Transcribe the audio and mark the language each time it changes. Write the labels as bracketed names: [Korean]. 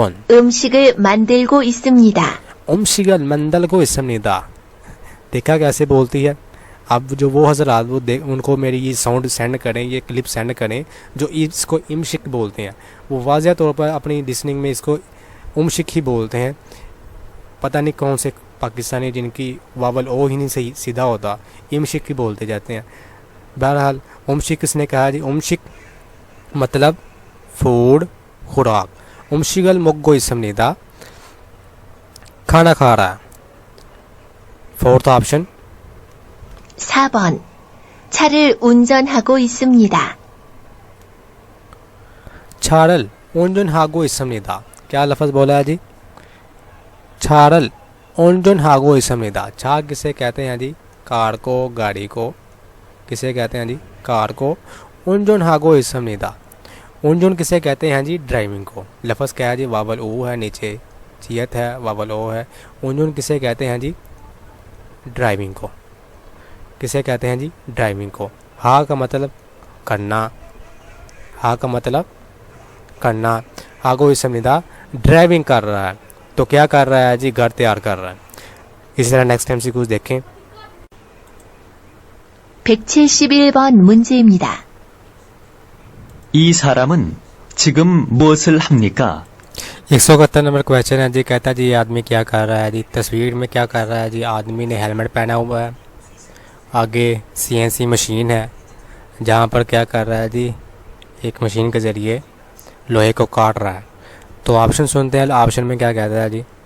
[Korean] 음식을 만들고 있습니다. उमशिगल मंदल को इसमनिदा। [Hindi] देखा कैसे बोलती है। अब जो वो हजरात वो उनको मेरी ये साउंड सेंड करें, ये क्लिप सेंड करें जो इसको इमशिक बोलते हैं, वो वाज़ह तौर पर अपनी लिसनिंग में इसको उमशिक ही बोलते हैं। पता नहीं कौन से पाकिस्तानी जिनकी वावल ओ ही नहीं सही सीधा होता, इमशिक ही बोलते जाते हैं। बहरहाल उमशिक किसने कहा जी, उमशिक मतलब फूड, खुराक। [Korean] उमशिगल मुग्गो इसमनिदा, [Hindi] खाना खा रहा है। Fourth option [Korean] 4번 차를 운전하고 있습니다. छारल ओंजुन हागो इसमनिदा, [Hindi] क्या लफ्ज़ बोला है जी, छारल ओंजुन हागो इसमनिदा। छा किसे कहते हैं जी, कार को, गाड़ी को। किसे कहते हैं जी, कार को। ओंजुन हागो इसमनिदा। उनजुन किसे कहते हैं जी? ड्राइविंग को। लफ्ज़ क्या है जी? वावल ओ है, नीचे चियत है, वावल ओ है। उनजुन किसे कहते हैं जी? ड्राइविंग को। किसे कहते हैं जी? ड्राइविंग को। हा का मतलब करना, हा का मतलब करना। आगो इसम निदा ड्राइविंग कर रहा है, तो क्या कर रहा है जी? घर तैयार कर रहा है। इसी तरह नेक्स्ट MCQ देखें। [Korean] 171번 문제입니다. 이 사람은 지금 무엇을 합니까? [Hindi] 171 नंबर क्वेश्चन है जी। कहता है जी ये आदमी क्या कर रहा है जी? तस्वीर में क्या कर रहा है जी? आदमी ने हेलमेट पहना हुआ है, आगे CNC मशीन है, जहाँ पर क्या कर रहा है जी? एक मशीन के ज़रिए लोहे को काट रहा है। तो ऑप्शन सुनते हैं। ऑप्शन में क्या कहता है जी?